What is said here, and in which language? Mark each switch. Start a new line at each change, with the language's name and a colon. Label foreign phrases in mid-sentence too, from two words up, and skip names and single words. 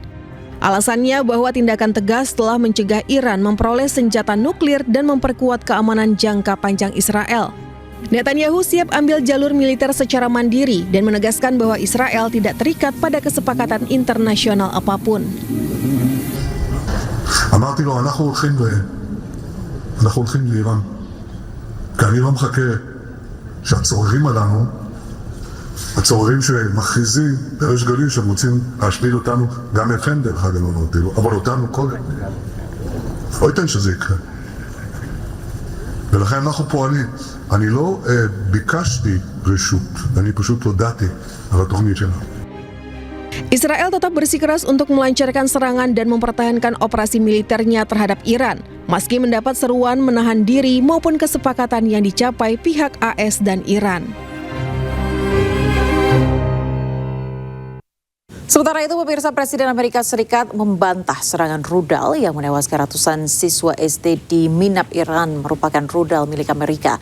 Indonesian: Alasannya bahwa tindakan tegas telah mencegah Iran memperoleh senjata nuklir dan memperkuat keamanan jangka panjang Israel. Netanyahu siap ambil jalur militer secara mandiri dan menegaskan bahwa Israel tidak terikat pada kesepakatan internasional apapun.
Hebrew: אמרתי לו, אנחנו הולכים לאיראן, כי אני לא מחכה שהצוררים עלינו, הצוררים שמכריזים בריש גלי שהם רוצים להשמיד אותנו, גם אתכם דרך אגב לא נותנים, אבל אותנו קודם. לא ייתן שזה יקרה. ולכן אנחנו פועלים. אני לא ביקשתי רשות, אני פשוט הודעתי על התוכנית שלנו.
Indonesian: Israel tetap bersikeras untuk melancarkan serangan dan mempertahankan operasi militernya terhadap Iran, meski mendapat seruan menahan diri maupun kesepakatan yang dicapai pihak AS dan Iran. Sementara itu, pemirsa, Presiden Amerika Serikat membantah serangan rudal yang menewaskan ratusan siswa SD di Minab, Iran merupakan rudal milik Amerika.